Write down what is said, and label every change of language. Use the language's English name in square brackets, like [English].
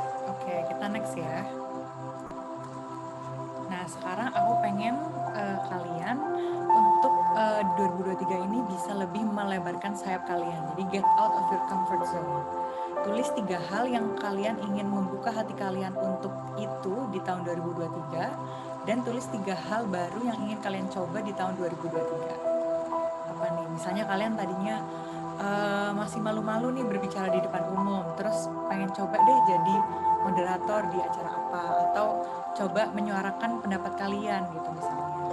[Indonesian] Oke, kita next ya. Nah, sekarang aku pengen kalian untuk 2023 ini bisa lebih melebarkan sayap kalian. [English] Jadi get out of your comfort zone. [Indonesian] Tulis 3 hal yang kalian ingin membuka hati kalian untuk itu di tahun 2023 dan tulis 3 hal baru yang ingin kalian coba di tahun 2023. Apa nih? Misalnya kalian tadinya masih malu-malu nih berbicara di depan umum, terus pengen coba deh jadi moderator di acara apa, atau coba menyuarakan pendapat kalian gitu misalnya.